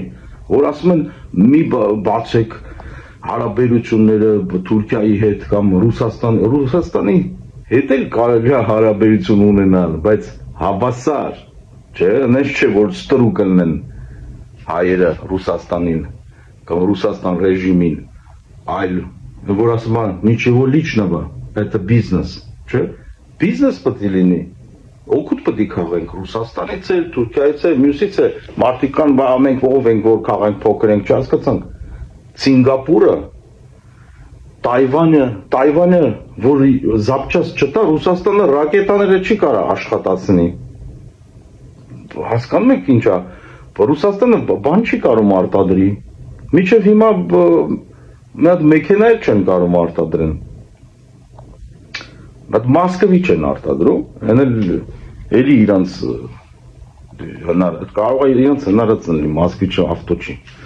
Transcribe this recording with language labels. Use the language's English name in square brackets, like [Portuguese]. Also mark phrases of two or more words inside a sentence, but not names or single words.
[Armenian] որ ասում են մի բացեք հարաբերությունները Թուրքիայի հետ կամ Ռուսաստանի հետ էլ կարելի է հարաբերություն ունենալ, բայց հավասար, չէ, այնպես չէ, որ ստրուկ լինեն հայերը Ռուսաստանին կամ Ռուսաստան ռեժիմին, այլ որ ասում է [Russian] ничего личного, это бизнес, [Armenian] չէ, բիզնես պետք է լինի, օգուտ պետք է քաղենք Ռուսաստանից էլ, Թուրքիայից էլ, մյուսից էլ, մարդիկ կան, մենք ով ենք, որ քաղենք փոքր ենք, չհասկացանք, Սինգապուրը, Տայվանը, որ զապչած չտա, Ռուսաստանը ռակետաները չի կարա աշխատացնի, հասկանում եք ինչ է, Ռուսաստանը բան չի կարում արտադրի, մինչև հիմա մի հատ մեքենա էլ չեն կարում արտադրեն, բայց Մոսկվի չեն արտադրում, այն էլի իրանց կարող է իրանց հնարած լինի, Մոսկվիչը ավտո չի,